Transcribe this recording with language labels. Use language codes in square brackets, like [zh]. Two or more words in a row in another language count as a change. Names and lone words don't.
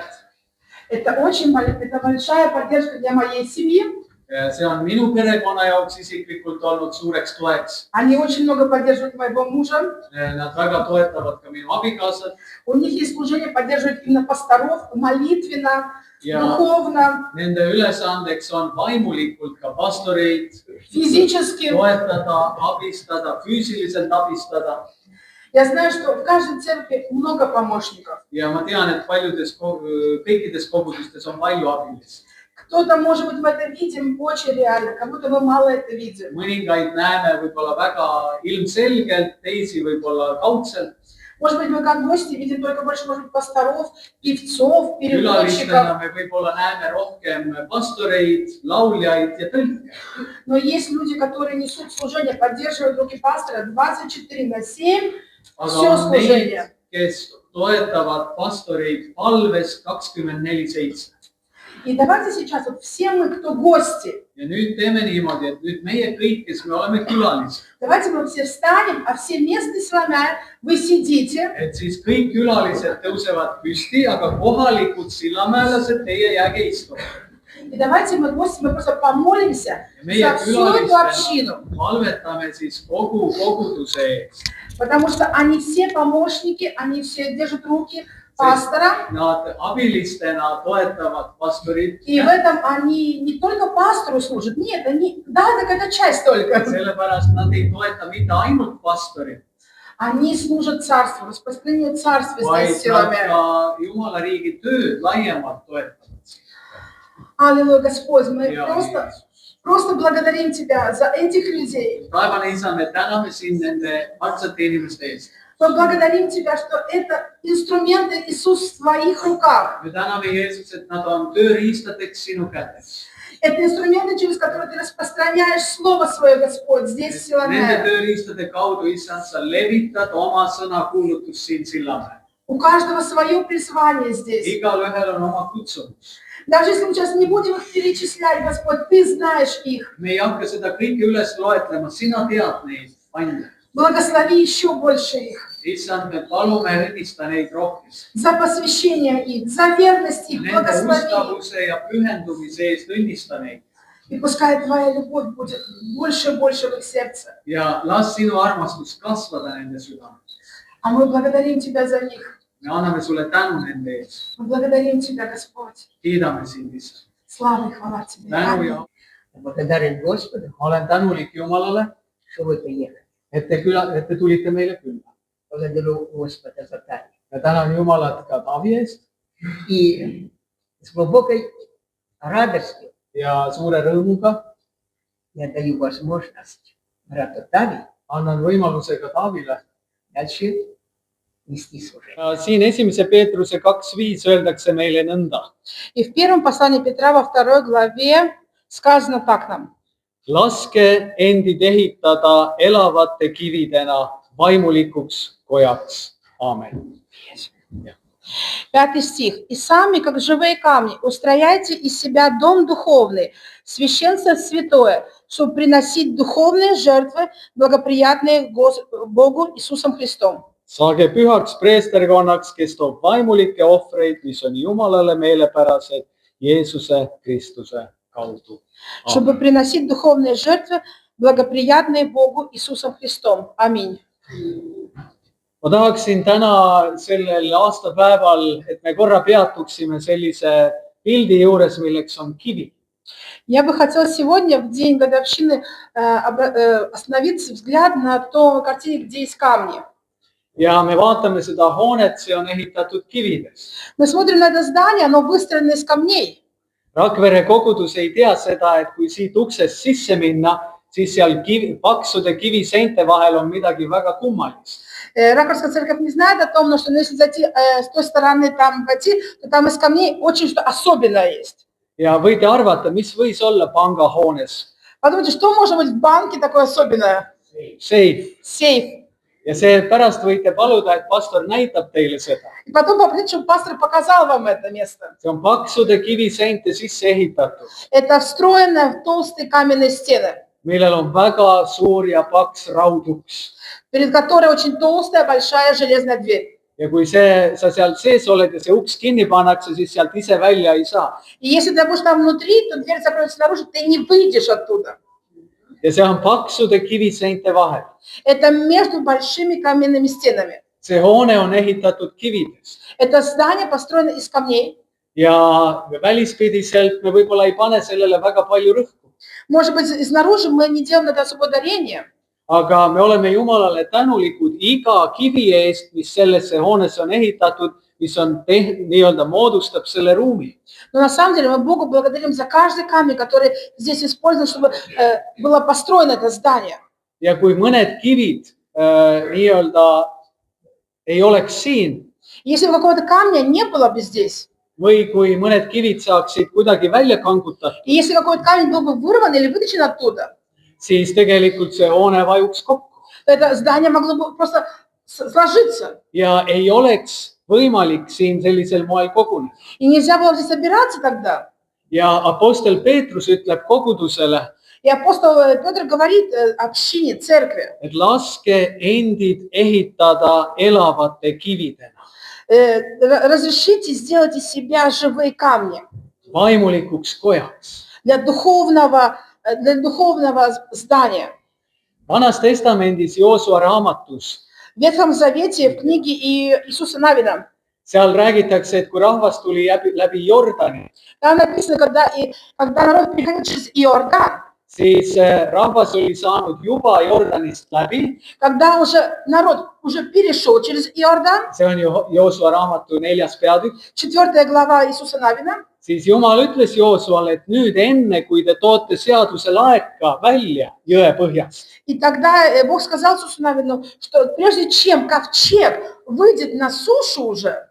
[ru] Это большая поддержка для моей семьи. [et] See on minu perekonna jaoks isiklikult olnud suureks toeks. [ru] Они очень много поддерживают моего мужа. [et] Nad väga toetavad ka minu abikaasat. [ru] У них есть служение поддерживать именно пасторов молитвенно, духовно, [et] Nende ülesandeks on vaimulikult ka pastoreid [ru] физически. [et] toetada, abistada, füüsiliselt abistada. [ru] Я знаю, что в каждой церкви много помощников. [et] Ja ma tean, et kõikides kogudustes on palju abilisi. [ru] Кто-то, может быть, мы это видим очень реально, кому-то мы мало это видим. [et] Mõningaid näeme võib-olla väga ilmselgelt, teisi võib-olla kaudselt. [ru] Может быть, мы как гости видим только больше, может быть, пасторов, певцов, переводчиков. [et] Külalistena me võib-olla näeme rohkem pastoreid, lauljaid ja tõlke. [ru] Но есть люди, которые несут служение, поддерживают руки пастора 24/7, все [et] Aga on neid, [ru] служение. [et] kes toetavad pastoreid palves 24/7. [ru] И давайте сейчас, вот все мы, кто гости, [et] Ja nüüd teeme niimoodi, et nüüd meie kõik, kes me oleme külalised, [ru] давайте мы все встанем, а все местные Силомяе, вы сидите. [et] et siis kõik külalised tõusevad püsti, aga kohalikud sillamäelased, teie jääge istuma. [ru] И давайте мы, гости, мы просто помолимся [et] Ja meie [ru] за всю эту общину. [et] külalistena palvetame siis kogu koguduse eest. [ru] Потому что они все помощники, они все держат руки пастора. [et] Nad abilistena toetavad pastorit. [ru] И в этом они не только пастору служат, нет, они, да, это какая-то часть только. [et] Sellepärast nad ei toeta mitte ainult pastorit, [ru] Они служат царству, распространение царства [et] vaid [ru] здесь в [et] nad [ru] Силомяе. [et] ka Jumala riigi tööd laiemalt toetavad. [ru] Аллилуйя, Господь, мы [et] Ja [ru] просто благодарим Тебя за этих людей. [et] Taevane isa, me täname sind nende armsate inimeste eest. [ru] Мы благодарим Тебя, что это инструменты, Иисус, в Твоих руках. [et] Me täname Jeesus, et nad on tööriistadeks sinu kätes. [ru] Это инструменты, через которые Ты распространяешь Слово Свое, Господь, здесь в [et] Nende [ru] Силомяе. [et] tööriistade kaudu, issand, sa levitad oma sõna kuulutust siin Sillamäel. [ru] У каждого свое призвание здесь. [et] Igalühel on oma kutsumus. [ru] Даже если мы сейчас не будем их перечислять, Господь, Ты знаешь их. [et] Me ei hakka seda kõike üles loetlema, sina tead neid ande. [ru] Благослови еще больше их. [et] Issand, me palume õnnista neid rohkem. [ru] За посвящение их, за верность их, [et] Nende [ru] благослови. [et] ustavuse ja pühendumise eest õnnista neid. [ru] И пускай Твоя любовь будет больше и больше в их сердце. [et] Ja las sinu armastus kasvada nende südames. [ru] А мы благодарим Тебя за них. [et] Me anname sulle tänu nende ees. [ru] Мы благодарим Тебя, Господь. [et] Kiidame sind, issand. [ru] Слава и хвала Тебе. [et] Tänu [ru] Аминь. [et] ja [ru] Благодарен Господу, [et] ma olen tänulik Jumalale, [ru] что вы приехали. [et] et te tulite meile külla. [ru] Благодарю Господа за Тави. [et] Ja tänan Jumalat ka Taavi eest [ru] И с глубокой радостью [et] ja suure rõõmuga [ru] я даю возможность брату Тави [et] annan võimaluse ka Taavile [ru] дальше нести служение. [et] Ja siin 1. Peetruse 2.5 öeldakse meile nõnda. [ru] И в первом послании Петра во 2 главе сказано так нам. [et] Laske endid ehitada elavate kividena vaimulikuks kojaks. Aamen. [ru] 5 стих. «И сами, как живые камни, устрояйте из себя дом духовный, священство святое, чтобы приносить духовные жертвы, благоприятные Богу Иисусом Христом». [et] Saage pühaks preesterkonnaks, kes toob vaimulikke ohvreid, mis on Jumalale meelepärased Jeesuse Kristuse kaudu. [ru] Чтобы приносить духовные жертвы, благоприятные Богу Иисусом Христом. Аминь. [et] Ma tahaksin täna sellel aastapäeval, et me korra peatuksime sellise pildi juures, milleks on kivi. [ru] Я бы хотела сегодня, в день годовщины, остановиться взгляд на той картине, где есть камни. [et] Ja me vaatame seda hoonet, see on ehitatud kivides. [ru] Мы смотрим на это здание, оно выстроено из камней. [et] Rakvere kogudus ei tea seda, et kui siit uksest sisse minna, siis seal paksude kiviseinte vahel on midagi väga kummalist. [ru] Раковская церковь не знает о том, что если зайти с той стороны, там войти, то там из камней очень что особенное есть. [et] Ja võite arvata, mis võis olla pangahoones? [ru] Подумайте, что может быть в банке такое особенное? [et] Seif. [ru] Сейф. [et] Ja see pärast võite paluda, et pastor näitab teile seda. [ru] И потом попросить, чтобы пастор показал вам это место. [et] See on paksude kiviseinte sisse ehitatud, [ru] Это встроено в толстые каменные стены, [et] millel on väga suur ja paks rauduks. [ru] перед которой очень толстая, большая железная дверь. [et] Ja kui sa seal sees oled ja see uks kinni pannakse, siis sealt ise välja ei saa. [ru] И если ты будешь там внутри, то дверь закроется снаружи, ты не выйдешь оттуда. [et] Ja see on paksude kiviseinte vahel. [ru] Это между большими каменными стенами. [et] See hoone on ehitatud kividest. [ru] Это здание построено из камней. [et] Ja välispidiselt me võib-olla ei pane sellele väga palju rõhku. [ru] Может быть, снаружи мы не делаем на это особое ударение. [et] Aga me oleme Jumalale tänulikud iga kivi eest, mis sellesse hoonesse on ehitatud, mis on nii-öelda moodustab selle ruumi. [ru] Но на самом деле мы Богу благодарим за каждый камень, который здесь использован, чтобы было построено это здание. [et] Ja kui mõned kivid nii-öelda ei oleks siin, [ru] Если бы какого-то камня не было бы здесь, [et] või kui mõned kivid saaksid kuidagi välja kangutatud, [ru] и если какой-то камень был бы вырван или вытащен оттуда, [et] siis tegelikult see hoone vajuks kokku. [ru] то это здание могло бы просто сложиться. [et] Ja ei oleks võimalik siin sellisel moel koguneda. [ru] И нельзя было здесь собираться тогда. [et] Ja apostel Peetrus ütleb kogudusele, [ru] И апостол Петр говорит общине, церкви, [et] et laske endid ehitada elavate kividena, [ru] разрешите сделать из себя живые камни [et] vaimulikuks kojaks. [ru] для духовного здания. [et] Vanas testamendis Joosua raamatus, [ru] В Ветхом Завете, в книге Иисуса Навина, [et] seal räägitakse, et kui rahvas tuli läbi Jordani, [ru] там написано, когда народ переходил через Иордан, [et] siis rahvas oli saanud juba Jordanist läbi. [ru] когда народ уже перешел через Иордан, [et] See on Joosua raamatu 4. peatükk. [ru] 4 глава Иисуса Навина, [et] Siis Jumal ütles Joosuale, et nüüd enne, kui te toote seaduse laeka välja jõe põhjast, [ru] и тогда Бог сказал Иисусу Навину, что прежде чем ковчег выйдет на сушу уже,